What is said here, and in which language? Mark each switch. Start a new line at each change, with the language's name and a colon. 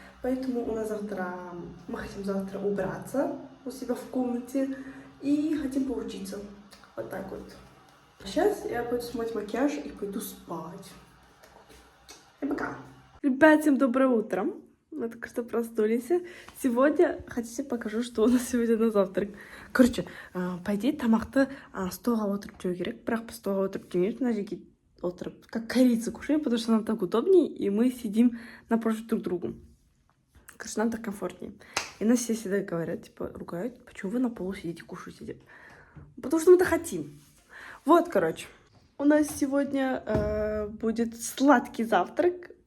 Russian: Поэтому у нас завтра... Мы хотим завтра убраться у себя в комнате и хотим поучиться. Вот так вот. Сейчас я пойду смыть макияж и пойду спать. И пока. Ребят, всем доброе утро. Мы только что проснулись. Сегодня, хотите, покажу, что у нас сегодня на завтрак. Короче, по идее,
Kazakh: тамақты столға отырып жеу керек. Бірақ біз столға отырып жемейміз. Мына жерге отырып,
Russian: как корица кушаем, потому что нам так удобнее, и мы сидим напротив друг друга. Короче, нам так комфортнее. И нас все всегда говорят, типа, ругают, почему вы на полу сидите, кушаете. Потому что мы это хотим. Вот, короче. У нас сегодня будет сладкий завтрак.